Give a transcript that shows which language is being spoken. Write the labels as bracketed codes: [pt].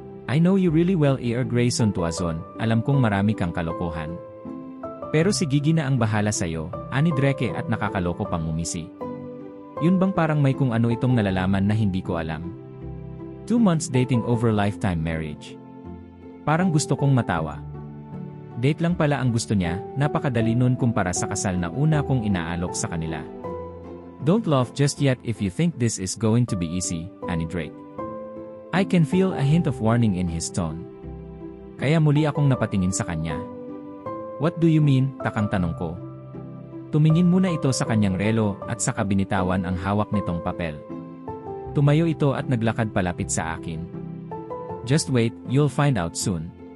[en] I know you really well, Grayson Tuazon, [tl] alam kong marami kang kalokohan. Pero si Gigi na ang bahala sa'yo, ani Drake at nakakaloko pang umisi. Yun bang parang may kung ano itong nalalaman na hindi ko alam? [en] 2 months dating over lifetime marriage. [tl] Parang gusto kong matawa. Date lang pala ang gusto niya, napakadali nun kumpara sa kasal na una kong inaalok sa kanila. [en] Don't laugh just yet if you think this is going to be easy, ani Drake. I can feel a hint of warning in his tone. [tl] Kaya muli akong napatingin sa kanya. [en] What do you mean? [tl] Takang tanong ko. Tumingin muna ito sa kanyang relo at saka binitawan ang hawak nitong papel. Tumayo ito at naglakad palapit sa akin. [en] Just wait, you'll find out soon.